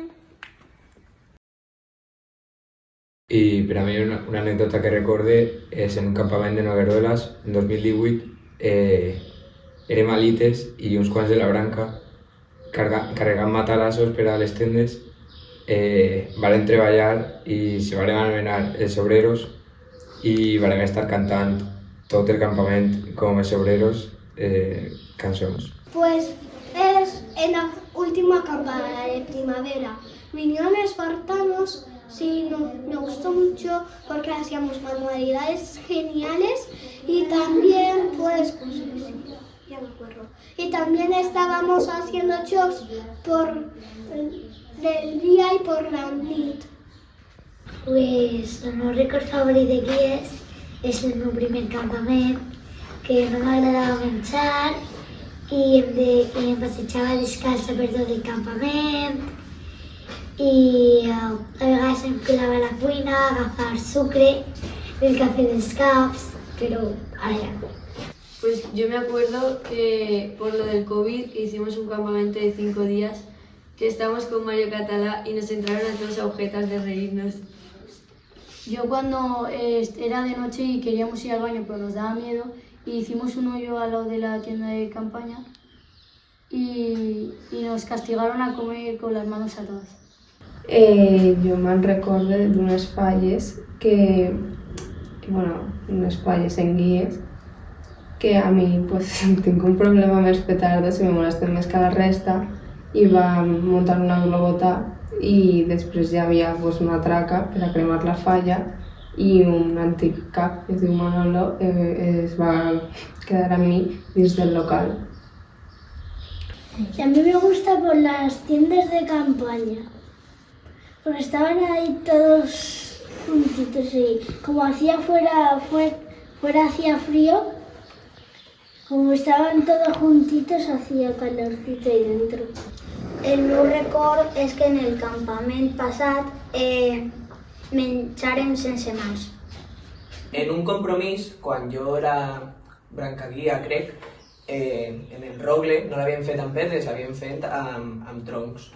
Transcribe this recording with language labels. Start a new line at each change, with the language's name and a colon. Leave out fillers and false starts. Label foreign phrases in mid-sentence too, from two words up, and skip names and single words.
Catalan: I per a mi una anècdota que recorde és en un campament de Nogueruelas, en 2018, érem alites i uns quants de la branca carregant matalassos per a les tendes, varen treballar i se varen anomenar els obreros i varen estar cantant tot el campament com els obreros cançons.
Spanish: Pues es en la última acampada de primavera. Vinieron espartanos, sí, me gustó mucho porque hacíamos manualidades geniales y también, pues sí, ya me acuerdo. Y también estábamos haciendo shows por el día y por la nit.
Catalan: Pues el meu record favorit de Guies és el meu primer campament, que no m'agradava menjar i em passejava descalça per tot el campament i a vegades em quedava a la cuina a agafar sucre del café dels caps, però ara ja no.
Spanish: Pues yo me acuerdo que por lo del COVID hicimos un campamento de 5 días que estábamos con Mario Catalá y nos entraron a todos agujetas de reírnos. Yo cuando era de noche y queríamos ir al baño pero nos daba miedo y hicimos un hoyo al lado de la tienda de campaña y nos castigaron a comer con las manos atadas.
Catalan: Jo me'n recordo d'unes falles unes falles en Guies, que a mi pues, tinc un problema amb els petardos i me molesten més que la resta i vam muntar una globota i després hi havia pues, una traca per a cremar la falla i un antic cap que es diu Manolo es va quedar amb mi dins del local.
Spanish: Y a mí me gusta por las tiendas de campaña, porque estaban ahí todos juntitos y como hacía fuera hacía frío, como estaban todos juntitos hacía calorcito ahí dentro.
Catalan: El meu record és que en el campament passat menjàrem sense mans. En un compromís, quan jo era brancaguia, crec, en el rogle no l'havien fet amb pedres, l'havien fet amb troncs.